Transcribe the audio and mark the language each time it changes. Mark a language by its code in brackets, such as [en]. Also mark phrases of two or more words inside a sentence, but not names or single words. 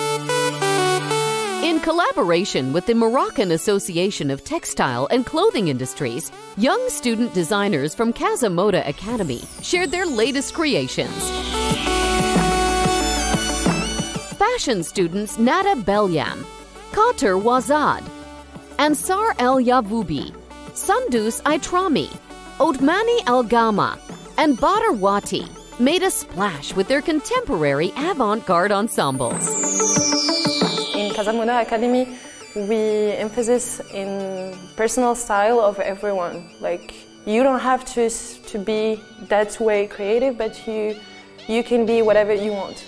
[en] In collaboration with the Moroccan Association of Textile and Clothing Industries, young student designers from Casa Moda Academy shared their latest creations. Fashion students Nada Belyam, Kater Wazad, Ansar El Yavoubi, Sandus Aitrami, Odmani El Gama, and Badr Wati made a splash with their contemporary avant-garde ensembles. In Casa Moda Academy, we emphasize in personal style of everyone. Like, you don't have to be that way creative, but you can be whatever you want.